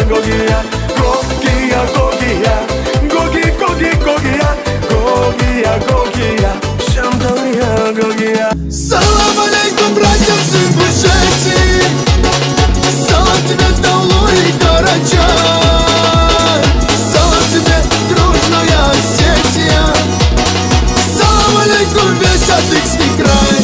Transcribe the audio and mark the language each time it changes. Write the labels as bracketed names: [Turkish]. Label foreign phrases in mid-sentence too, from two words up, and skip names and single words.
[Russian] Гогия, Гогия, Гогия, Гоги, Гоги, Гогия, Гогия, Гогия, Шандалия Гогия. [Arabic] السلام عليكم, [Russian] братья, сын Бушети. Салам тебе, Таулу и Карачай. Салам тебе, дружная Осетия. [Arabic] السلام عليكم, [Russian] весь Адыгский край.